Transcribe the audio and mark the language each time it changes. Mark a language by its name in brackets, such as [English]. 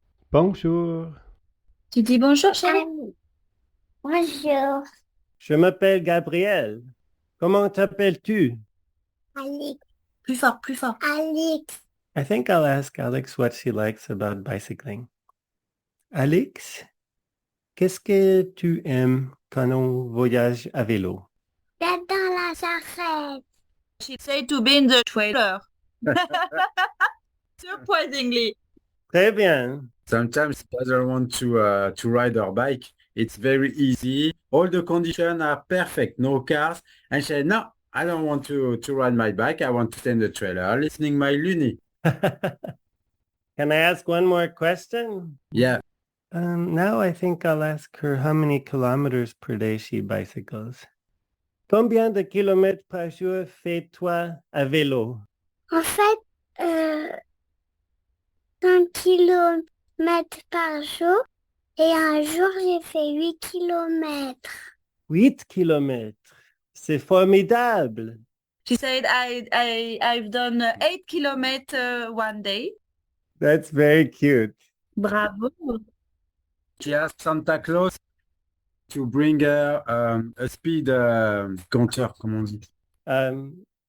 [French] Bonjour. Tu dis bonjour, chérie? Bonjour, Je m'appelle Gabriel. Comment t'appelles-tu? Alix. Plus fort, plus fort. Alix. [English] I think I'll ask Alix what she likes about bicycling. [French] Alix, qu'est-ce que tu aimes quand on voyage à vélo? J'adore la charrette. [English] She said to be in the trailer. Surprisingly. [French] Très bien. [English] Sometimes she doesn't want to ride her bike. It's very easy. All the conditions are perfect. No cars. And she said, no, I don't want to ride my bike. I want to stay in the trailer, listening my Luni. Can I ask one more question? Yeah. Now I think I'll ask her how many kilometers per day she bicycles. [French] Combien de kilomètres par jour fais-toi à vélo? En fait, 5 kilomètres par jour. Et un jour, j'ai fait 8 kilomètres. 8 kilomètres. C'est formidable. [English] She said, I've done 8 kilometers one day. That's very cute. Bravo. She asked Santa Claus to bring her a speed compteur, [French] comment on dit?